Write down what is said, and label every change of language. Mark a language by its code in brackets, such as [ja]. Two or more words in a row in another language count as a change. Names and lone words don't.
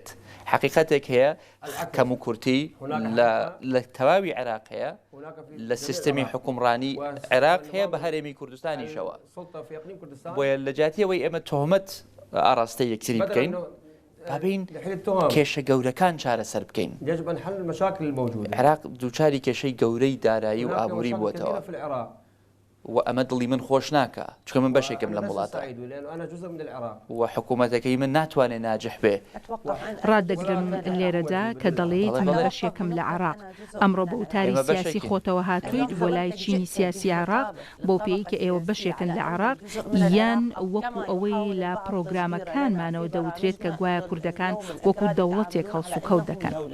[ckb] حقیقەتێک هەیە کەم و کورتی لە تەواوی عێراق هەیە لە سیستەمی حکومڕانی عێراق هەیە بە هەرێمی کوردستانیشەوە بۆیە لە جاتیەوەی ئێمە تۆهمەت ئاڕاستەی یەکتری بکەین بابین کێشە گەورەکان چارەسەر بکەین. [ar] يجب أن حل المشاكل الموجودة. [ckb] عێراق دووچاری کێشەی گەورەی دارایی و ئابووری بووەتەوە و ئەمە دڵی من خۆش ناکە چکە من بەشێکم لە وڵاتە و حکوومەتەکەی من ناتوانێت ناجح بێ. ڕاددەگرن لێرەدا کە دەڵێیت من بەشێکم لە عێراق ئەمڕۆ بە وتاری سیاسی خۆتەوە هاتوویت بۆ لای چینی سیاسی عێراق بۆ پێی کە ئێوە بەشێکن لە عێراق یان وەکو ئەوەی لە پرۆگرامەکانمانەوە دەوترێت کە گوایە کوردەکان وەکو دەوڵەتێک هەڵسوکەوت دەکەن.